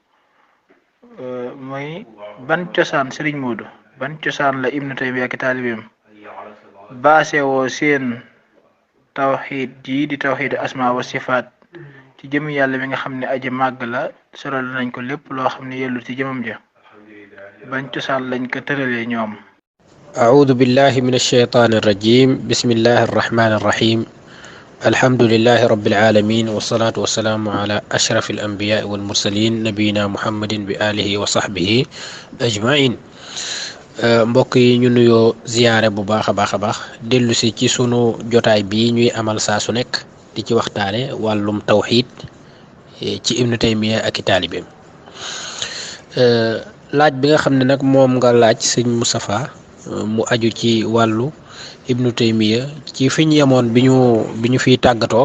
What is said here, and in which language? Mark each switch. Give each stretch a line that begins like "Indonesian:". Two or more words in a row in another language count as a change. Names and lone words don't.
Wolof: mooy ban cosaan Serigne Modou ban cosaan la ibnu taymiya ki taalibeem baasewoo seen tawxid jii di
Arabic: توحيد أسماء وصفات
Wolof: ci jëmi yàlla mi nga xam ne aji màgg la soral nañ ko lépp loo xam ne yellu ci jëmam ja bañ cosaan lañ ko tëralee ñoom.
Arabic: أعوذ بالله من الشيطان الرجيم بسم الله الرحمن الرحيم الحمد لله رب العالمين والصلاة والسلام على أشرف الأنبياء والمرسلين نبينا محمد بآله وصحبه أجمعين
Wolof: mbokk yi ñu nuyoo ziyaare bu baax a baax dellu si ci sunu jotaay bii ñuy amal saa su nekk di ci waxtaane wàllum tawxiid ci ibnu taymiya ak i taalibeem laaj bi nga xam ne nag moom nga laaj sëñ Moustapha mu aju ci wàllu ibnu taymiya ci fi ñu yemoon bi ñu fiy tàggatoo